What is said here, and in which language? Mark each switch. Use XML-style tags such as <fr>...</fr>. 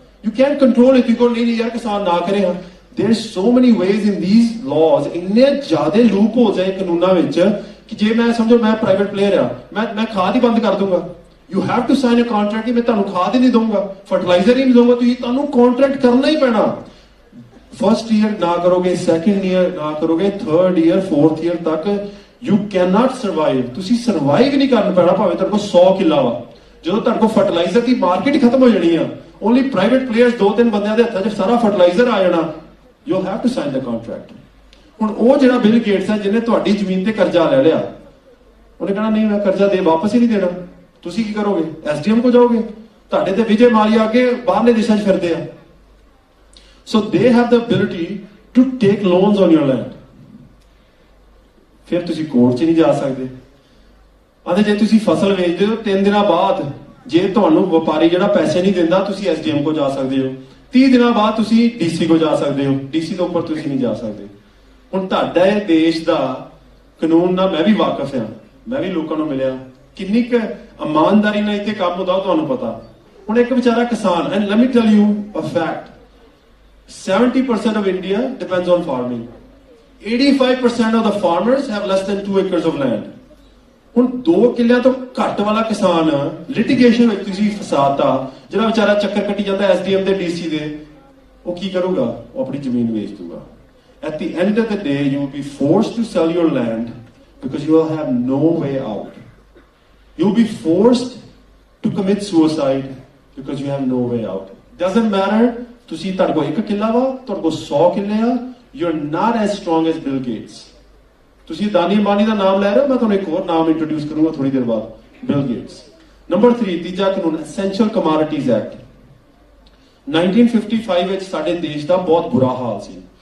<en>You can control it.</en> <pa>You ਨਹੀਂ ਯਾਰ ਕਿਸਾਨ ਨਾ ਕਰੇ। ਹਾਂ</pa> <en>there is so many ways in these laws,</en> <pa>ਇੰਨੇ ਜ਼ਿਆਦੇ ਲੂਪ ਹੋ ਜਾਏ ਕਾਨੂੰਨਾਂ ਵਿੱਚ ਕਿ ਜੇ ਮੈਂ ਸਮਝੋ ਮੈਂ ਪ੍ਰਾਈਵੇਟ ਪਲੇਅਰ ਆ, ਮੈਂ ਖਾਦ ਹੀ ਬੰਦ ਕਰ ਦੂੰਗਾ।</pa> <en>you have to sign a contract</en> <pa>ਕਿ ਮੈਂ ਤੁਹਾਨੂੰ ਖਾਦ ਹੀ ਨਹੀਂ ਦਊਂਗਾ, ਫਰਟੀਲਾਈਜ਼ਰ ਹੀ ਨਹੀਂ ਦਊਂਗਾ, ਤੁਹਾਨੂੰ ਕੰਟਰੈਕਟ ਕਰਨਾ ਹੀ ਪੈਣਾ।</pa> <hi>फर्स्ट ईयर ना करोगे, सेकंड ईयर ना करोगे, थर्ड ईयर फोर्थ ईयर तक</hi> <en>You can not survive.</en> <pa>ਤੁਸੀਂ ਸਰਵਾਈਵ ਨਹੀਂ ਕਰਨ ਪੈਣਾ ਭਾਵੇਂ ਤੁਹਾਡੇ ਕੋਲ 100 ਕਿੱਲਾ ਵਾ। ਜਦੋਂ ਤੁਹਾਡੇ ਕੋਲ ਫਰਟੀਲਾਈਜ਼ਰ ਦੀ ਮਾਰਕੀਟ ਖਤਮ ਹੋ ਜਾਣੀ ਆ, ਓਨਲੀ ਪ੍ਰਾਈਵੇਟ ਪਲੇਅਰਸ 2-3 ਬੰਦਿਆਂ ਦੇ ਹੱਥਾਂ 'ਚ ਸਾਰਾ ਫਰਟੀਲਾਈਜ਼ਰ ਆ ਜਾਣਾ,</pa> <en>You have to sign the contract.</en> <pa>ਹੁਣ ਉਹ ਜਿਹੜਾ ਬਿਲ ਗੇਟਸ ਹੈ ਜਿਹਨੇ ਤੁਹਾਡੀ ਜ਼ਮੀਨ ਤੇ ਕਰਜ਼ਾ ਲੈ ਲਿਆ, ਉਹਨੇ ਕਹਿਣਾ ਨਹੀਂ ਮੈਂ ਕਰਜ਼ਾ ਦੇ ਵਾਪਸ ਹੀ ਨਹੀਂ ਦੇਣਾ। ਤੁਸੀਂ ਕੀ ਕਰੋਗੇ? ਐਸਡੀਐਮ ਕੋ ਜਾਓਗੇ। ਤੁਹਾਡੇ ਤੇ ਵਿਜੇ ਮਾਲਿਆ ਅੱਗੇ ਬਾਹਰਲੇ ਦੇਸ਼ਾਂ 'ਚ ਫਿਰਦੇ ਆ।</pa> <en>So they have the ability to take loans on your land.</en> <pa>ਫਿਰ ਤੁਸੀਂ ਕੋਰਟ 'ਚ ਨਹੀਂ ਜਾ ਸਕਦੇ। ਆਂਦੇ ਜੇ ਤੁਸੀਂ ਫਸਲ ਵੇਚਦੇ ਹੋ 3 ਦਿਨਾਂ ਬਾਅਦ, ਜੇ ਤੁਹਾਨੂੰ ਵਪਾਰੀ ਜਿਹੜਾ ਪੈਸੇ ਨਹੀਂ ਦਿੰਦਾ, ਤੁਸੀਂ ਐਸਡੀਐਮ ਕੋ ਜਾ ਸਕਦੇ ਹੋ। 30 ਦਿਨਾਂ ਬਾਅਦ ਤੁਸੀਂ ਡੀਸੀ ਕੋ ਜਾ ਸਕਦੇ ਹੋ। ਡੀਸੀ ਤੋਂ ਉੱਪਰ ਤੁਸੀਂ ਨਹੀਂ ਜਾ ਸਕਦੇ। ਹੁਣ ਤੁਹਾਡਾ ਇਹ ਦੇਸ਼ ਦਾ ਕਾਨੂੰਨ ਨਾਲ ਮੈਂ ਵੀ ਵਾਕਿਫ ਹਾਂ, ਮੈਂ ਵੀ ਲੋਕਾਂ ਨੂੰ ਮਿਲਿਆ, ਕਿੰਨੀ ਕੁ ਇਮਾਨਦਾਰੀ ਨਾਲ ਇੱਥੇ ਕੰਮ ਹੁੰਦਾ ਤੁਹਾਨੂੰ ਪਤਾ। ਹੁਣ ਇੱਕ ਵਿਚਾਰਾ ਕਿਸਾਨ,</pa> <en>And let me tell you a fact, 70% of India depends on farming. 85% of the farmers have less than 2 acres of land.</en> <pa>ਹੁਣ 2 ਕਿੱਲਿਆਂ ਤੋਂ ਘੱਟ ਵਾਲਾ ਕਿਸਾਨ ਲਿਟੀਗੇਸ਼ਨ ਵਿੱਚ ਤੁਸੀਂ ਫਸਾਤਾ, ਜਿਹੜਾ ਵਿਚਾਰਾ ਚੱਕਰ ਕੱਟੀ ਜਾਂਦਾ ਐਸਡੀਐਮ ਦੇ ਡੀਸੀ ਦੇ, ਉਹ ਕੀ ਕਰੂਗਾ? ਉਹ ਆਪਣੀ ਜ਼ਮੀਨ ਵੇਚ ਦੂਗਾ।</pa> <en>At the end of the day, you will be forced to sell your land because you will have no way out. You will be forced to commit suicide because you have no way out. Doesn't matter.</en> <pa>ਤੁਸੀਂ ਤੁਹਾਡੇ ਕੋਲ 1 ਕਿੱਲਾ ਵਾ, ਤੁਹਾਡੇ ਕੋਲ 100 ਕਿੱਲੇ ਆ,</pa> <en>You are not as strong as Bill Gates.</en> <pa>ਤੁਸੀਂ ਦਾਨੀ ਅੰਬਾਨੀ ਦਾ ਨਾਮ ਲੈ ਰਹੇ ਹੋ, ਮੈਂ ਤੁਹਾਨੂੰ ਇੱਕ ਹੋਰ ਨਾਮ ਇੰਟਰੋਡਿਊਸ ਕਰੂੰਗਾ ਥੋੜੀ ਦੇਰ ਬਾਅਦ, ਬਿਲ ਗੇਟਸ। ਨੰਬਰ 3, ਤੀਜਾ ਕਾਨੂੰਨ, ਐਸੈਂਸ਼ੀਅਲ ਕਮੋਡਿਟੀਜ਼ ਐਕਟ। 1955 ਵਿੱਚ ਸਾਡੇ ਦੇਸ਼ ਦਾ ਬਹੁਤ ਬੁਰਾ ਹਾਲ ਸੀ।</pa>